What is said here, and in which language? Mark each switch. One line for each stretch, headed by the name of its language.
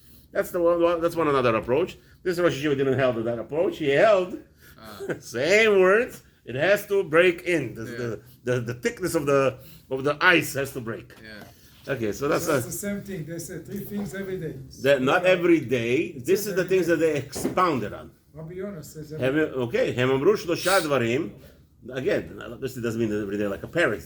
English: That's one another approach. This Rosh Yeshiva didn't held that approach. He held same words. It has to break in. The thickness of the ice has to break. Yeah. Okay, so that's the same thing. They say 3 things every day. Not every day. This is the things that they expounded on. Rabbi Yonah says
Hebrew: okay, הם אמרו 3 דברים.
English: Again, this doesn't mean that every day like a parrot.